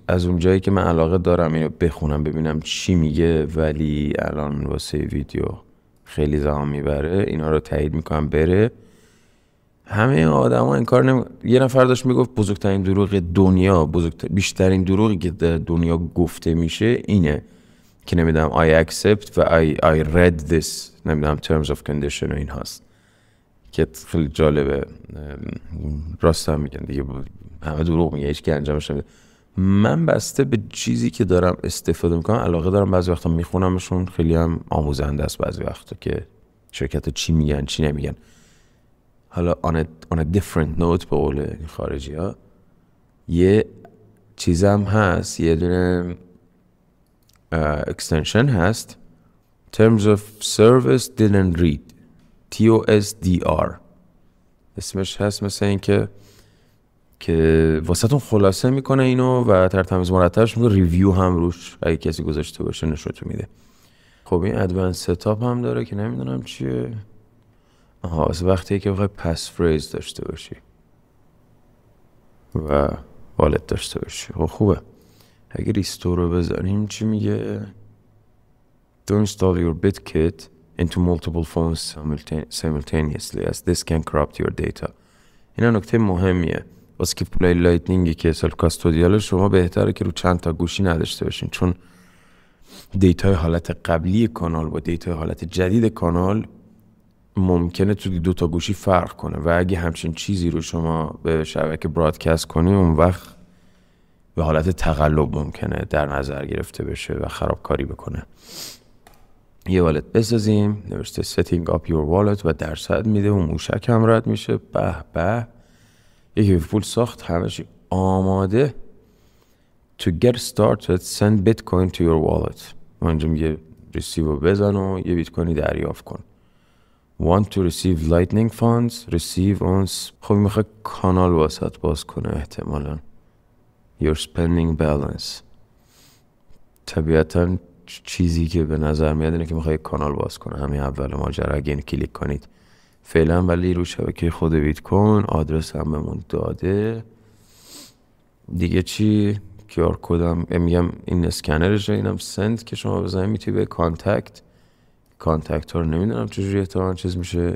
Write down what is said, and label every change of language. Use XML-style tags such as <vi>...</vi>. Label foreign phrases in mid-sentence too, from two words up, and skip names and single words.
<fa>از اون جایی که من علاقه دارم اینو بخونم ببینم چی میگه، ولی الان واسه ویدیو خیلی زمان میبره. اینا رو تایید میکنم بره. همه آدم ها این کار یه نفر داشت میگفت بزرگترین دروغ دنیا، بیشترین دروغی که در دنیا گفته میشه اینه که نمیدونم</fa> <en>I accept</en> <fa>و</fa> <en>I read this،</en> <fa>نمیدونم</fa> <en>terms of condition</en> <fa>و این هاست، که خیلی جالبه. راست هم میگن دیگه، همه دروغ میگه، هیچ که انجامش نمیده. من بسته به چیزی که دارم استفاده میکنم علاقه دارم. بعضی وقتا میخونمشون، خیلی هم آموزنده است بعضی وقتا که شرکت چی میگن چی نمیگن. حالا</fa> <en>on a different note</en> <fa>به قول خارجی ها، یه چیزم هست، یه دونه extension هست Terms of Service Didn't Read TOSDR اسمش هست. مثل این که واسه تون خلاصه میکنه اینو و ترتمیز مرتبش میکنه، ریویو هم روش اگه کسی گذاشته باشه نشونتون میده. خب این</fa> <en>advanced setup</en> <fa>هم داره که نمیدونم چیه. از وقتی که بخوای پس فریز داشته باشی و والت داشته باشی. خب خوبه. اگه ریستور رو بزنیم چی میگه؟</fa> <en>Don't install your BitKit into multiple phones simultaneously as this can corrupt your data.</en> <fa>اینا نکته مهمیه. واسه که پولای لایتنینگی که</fa> <en>self custodial</en> <fa>شما بهتره که رو چند تا گوشی نداشته باشین، چون دیتای حالت قبلی کانال با دیتای حالت جدید کانال ممکنه تو 2 تا گوشی فرق کنه و اگه همچین چیزی رو شما به شبکه برادکست کنی اون وقت به حالت تقلب ممکنه در نظر گرفته بشه و خرابکاری بکنه. یه والت بسازیم، نوشته</fa> <en>setting up your wallet</en> <fa>و درصد میده و موشک هم رد میشه. به به، یکی پول ساخت، همه چی آماده.</fa> <en>To get started send bitcoin to your wallet.</en> <fa>اونجا میگه ریسیو بزن و یه بیت کوینی دریافت کن.</fa> <en>Want to receive lightning funds receive on.</en> <fa>خب میخواد کانال واسط باز کنه احتمالاً.</fa> <en>Your spending balance.</en> <fa>طبیعتاً چیزی که به نظر میاد اینه که میخواد کانال باز کنه. همین اول ماجرا اگه این کلیک کنید فعلا، ولی رو شبکه خود بیت کوین آدرس هم بهمون داده. دیگه چی؟ QR کدم میگم این اسکنرشه، اینم سند که شما بزنید میتونی به کانتکت ها رو نمیدونم چجوری احتمال چیز میشه.</fa>